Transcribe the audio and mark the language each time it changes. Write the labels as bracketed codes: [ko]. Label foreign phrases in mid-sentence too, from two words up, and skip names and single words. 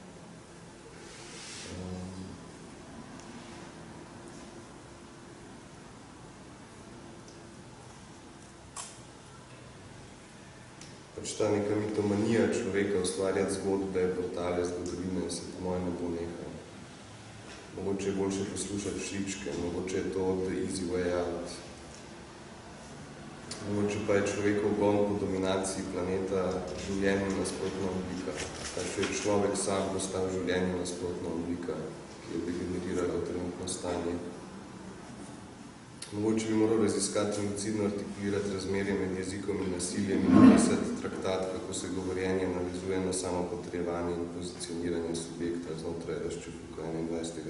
[sl] Pač ta neka mitomanija človeka ustvarjati zgodbe, portale, zgodovine se po mojem ne bo nehal. Mogoče je boljše poslušati šličke, mogoče je to [en] the easy way out. [sl] Mogoče pa je človekov gon po dominaciji planeta življenje nasprotna oblika. Kaj če je človek sam postal življenje nasprotna oblika, ki je degenerirala trenutno stanje. Mogoče bi moral raziskati in lucidno artikulirati razmerje med jezikom in nasiljem in napisati traktat, kako se govorjenje navizuje na samo potrebovanje in pozicioniranje subjekta znotraj razčefuka 21.